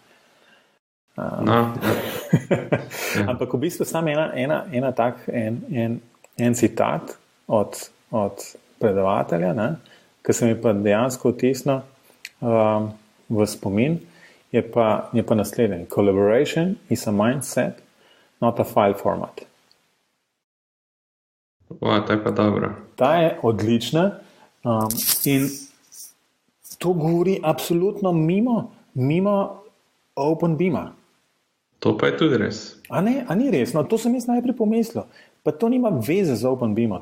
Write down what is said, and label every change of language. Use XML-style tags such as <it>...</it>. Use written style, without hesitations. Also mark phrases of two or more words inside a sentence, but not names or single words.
<sl>Ampak v bistvu sam en citat od predavatelja, ne, ki se mi pa dejansko vtisnil v spomin, je pa naslednji.</sl> <en>Collaboration is a mindset, not a file format.</en> <sl>Ta je pa dobra. Ta je odlična in to govori absolutno mimo OpenBeama. To pa je tudi res. A ni res? No, to sem jaz najprej pomislil. Pa to nima veze z OpenBeamom.</sl>